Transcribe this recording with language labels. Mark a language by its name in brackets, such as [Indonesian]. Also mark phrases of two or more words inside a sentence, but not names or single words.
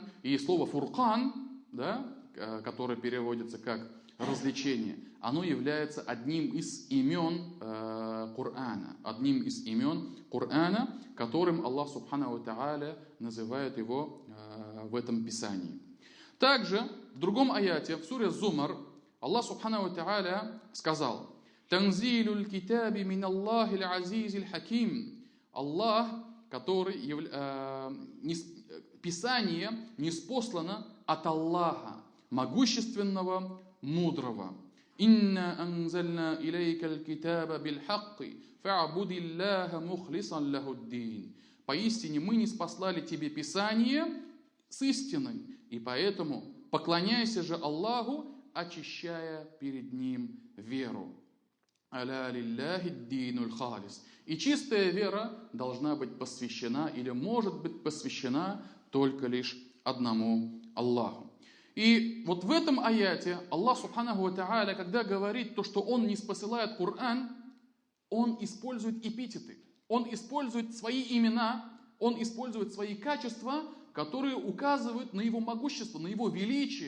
[Russian] И слово фуркан, которое переводится как развлечение, оно является одним из имен Корана. Одним из имен Корана, которым Аллах [Arabic] سبحانه وتعالى [Russian] называет его в этом писании. Также в другом аяте, в суре Зумар, Аллах [Arabic] سبحانه وتعالى [Russian] сказал: [Arabic] «تنزيل الكتاب من الله العزيز الحكيم». [Russian] Аллах, который Писание ниспослано от Аллаха, могущественного, мудрого. [Arabic] «إنا أنزلنا إليك الكتاب بالحق فاعبد الله مخلصا له الدين». [Russian] Поистине мы ниспослали тебе Писание с истиной, и поэтому поклоняйся же Аллаху, очищая перед Ним веру. [Arabic] «ألا لله الدين الخالص». [Russian] И чистая вера должна быть посвящена или может быть посвящена только лишь одному Аллаху. И вот в этом аяте Аллах [Arabic] سبحانه وتعالى, [Russian] когда говорит то, что Он ниспосылает Коран, Он использует эпитеты, Он использует свои имена, Он использует свои качества, которые указывают на Его могущество, на Его величие.